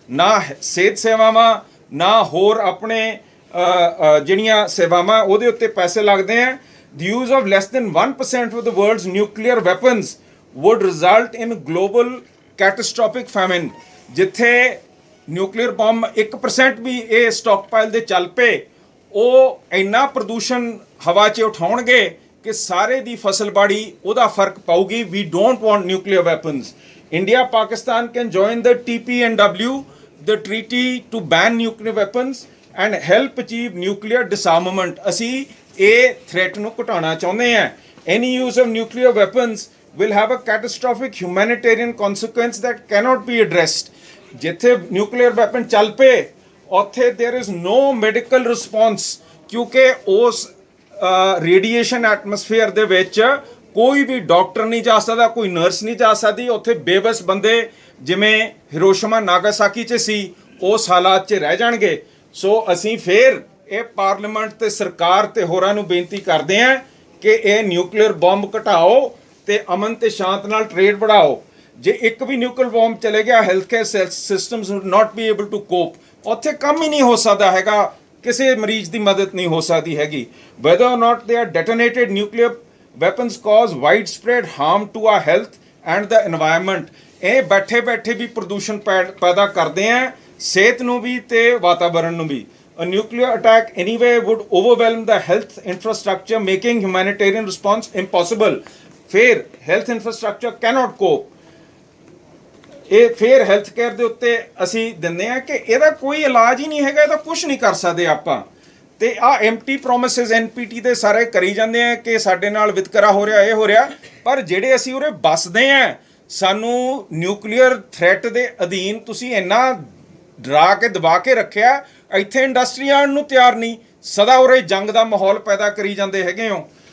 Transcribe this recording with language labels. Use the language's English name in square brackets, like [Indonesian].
[Punjabi] ਨਾ ਸਿਹਤ ਸੇਵਾਵਾਂ, ਨਾ ਹੋਰ ਆਪਣੇ ਜਿਹੜੀਆਂ ਸੇਵਾਵਾਂ ਉਹਦੇ ਉੱਤੇ ਪੈਸੇ ਲੱਗਦੇ ਆ। [English] The use of less than 1% of the world's nuclear weapons would result in global catastrophic famine. [Punjabi] ਜਿੱਥੇ ਨਿਊਕਲੀਅਰ ਬੰਬ 1% ਵੀ ਇਹ ਸਟਾਕਪਾਈਲ ਦੇ ਚੱਲ ਪਏ, ਉਹ ਇੰਨਾ ਪ੍ਰਦੂਸ਼ਣ ਹਵਾ 'ਚ ਉਠਾਉਣਗੇ ਕਿ ਸਾਰੇ ਦੀ ਫਸਲਬਾੜੀ ਉਹਦਾ ਫਰਕ ਪਾਊਗੀ। [English] We don't want nuclear weapons. India, Pakistan can join the TPNW, the treaty to ban nuclear weapons and help achieve nuclear disarmament. [Punjabi] ਅਸੀਂ ਇਹ ਥ੍ਰੈਟ ਨੂੰ ਘਟਾਉਣਾ ਚਾਹੁੰਦੇ ਆ। [English] Any use of nuclear weapons will have a catastrophic humanitarian consequence that cannot be addressed. [Punjabi] ਜਿੱਥੇ nuclear weapon ਚੱਲ ਪਏ ਉੱਥੇ [English] there is no medical response, [Punjabi] ਕਿਉਂਕਿ ਉਸ ਰੇਡੀਏਸ਼ਨ ਐਟਮੋਸਫੇਅਰ ਦੇ ਵਿੱਚ ਕੋਈ ਵੀ ਡਾਕਟਰ ਨਹੀਂ ਜਾ ਸਕਦਾ, ਕੋਈ ਨਰਸ ਨਹੀਂ ਜਾ ਸਕਦੀ। ਉੱਥੇ ਬੇਬਸ ਬੰਦੇ ਜਿਵੇਂ ਹਿਰੋਸ਼ੀਮਾ ਨਾਗਾਸਾਕੀ 'ਚ ਸੀ ਉਸ ਹਾਲਾਤ 'ਚ ਰਹਿ ਜਾਣਗੇ। ਸੋ ਅਸੀਂ ਫੇਰ ਇਹ ਪਾਰਲੀਮੈਂਟ ਤੇ ਸਰਕਾਰ ਤੇ ਹੋਰਾਂ ਨੂੰ ਬੇਨਤੀ ਕਰਦੇ ਆ ਕਿ ਇਹ ਨਿਊਕਲੀਅਰ ਬੰਬ ਘਟਾਓ ਤੇ ਅਮਨ ਤੇ ਸ਼ਾਂਤ ਨਾਲ ਟ੍ਰੇਡ ਵਧਾਓ। ਜੇ ਇੱਕ ਵੀ ਨਿਊਕਲੀਅਰ ਬੰਬ ਚਲੇ ਗਿਆ, [English] Health care systems would not be able to cope. [Punjabi] ਉੱਥੇ ਕੰਮ ਹੀ ਨਹੀਂ ਹੋ ਸਕਦਾ ਹੈਗਾ, ਕਿਸੇ ਮਰੀਜ਼ ਦੀ ਮਦਦ ਨਹੀਂ ਹੋ ਸਕਦੀ ਹੈਗੀ। [English] whether or not they are detonated, nuclear weapons cause widespread harm to our health and the environment. [Punjabi] ਇਹ ਬੈਠੇ ਬੈਠੇ ਵੀ ਪ੍ਰਦੂਸ਼ਣ ਪੈਦਾ ਕਰਦੇ ਆ, ਸਿਹਤ ਨੂੰ ਵੀ ਤੇ ਵਾਤਾਵਰਣ ਨੂੰ ਵੀ। [English] A nuclear attack anyway would overwhelm the health infrastructure, making humanitarian response impossible. ਫਿਰ health infrastructure cannot cope. [Punjabi] ਇਹ ਫਿਰ ਹੈਲਥ ਕੇਅਰ ਦੇ ਉੱਤੇ ਅਸੀਂ ਦਿੰਦੇ ਆ ਕਿ ਇਹਦਾ ਕੋਈ ਇਲਾਜ ਹੀ ਨਹੀਂ ਹੈਗਾ, ਇਹਦਾ ਕੁਝ ਨਹੀਂ ਕਰ ਸਕਦੇ ਆਪਾਂ। ਤੇ ਆ [English] empty promises [Punjabi] NPT ਦੇ ਸਾਰੇ ਕਰੀ ਜਾਂਦੇ ਆ ਕਿ ਸਾਡੇ ਨਾਲ ਵਿਤਕਰਾ ਹੋ ਰਿਹਾ, ਇਹ ਹੋ ਰਿਹਾ, ਪਰ ਜਿਹੜੇ ਅਸੀਂ ਉਰੇ ਬਸਦੇ ਆ, ਸਾਨੂੰ ਨਿਊਕਲੀਅਰ ਥ੍ਰੈਟ ਦੇ ਅਧੀਨ ਤੁਸੀਂ ਇੰਨਾ ਡਰਾ ਕੇ ਦਬਾ ਕੇ ਰੱਖਿਆ, ਇੱਥੇ ਇੰਡਸਟਰੀ ਆਉਣ ਨੂੰ ਤਿਆਰ ਨਹੀਂ, ਸਦਾ ਉਰੇ ਜੰਗ ਦਾ ਮਾਹੌਲ ਪੈਦਾ ਕਰੀ ਜਾਂਦੇ ਹੈਗੇ ਹੋ।